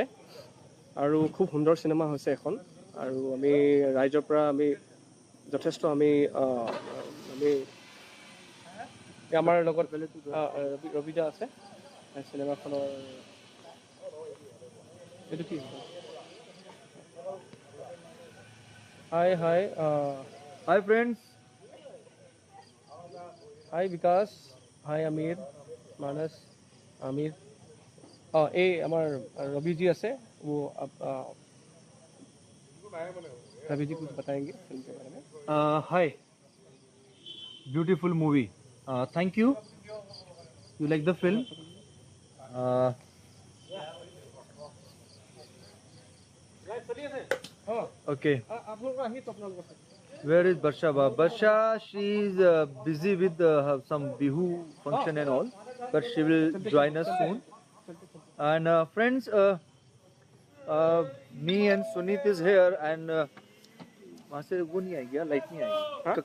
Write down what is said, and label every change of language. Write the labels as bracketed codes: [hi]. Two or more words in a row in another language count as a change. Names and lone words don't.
[as] আৰু খুব সুন্দৰ চিনেমা হৈছে এখন, আৰু আমি ৰাইজৰ পৰা আমি যথেষ্ট আমি আমাৰ লগত ৰবিদা আছে চিনেমাখনৰ। এইটো কি হাই হাই [en] Hi friends, [hi] हाय विकास, हाय आमिर, मानस, आमिर। ये हमारे रवि जी আছে, वो रवि जी कुछ बताएंगे फिल्म के बारे में। [en] Hi, beautiful movie, thank you like the film. ओके, [hi] आप लोग आइए तो अपना लोग [en] where is Barsha? Barsha, she is busy with some Bihu function and all, but she will join us soon. And friends, me and Sunit is here, and [hi] वहाँ से वो नहीं आएगी, लाइट नहीं आएगी।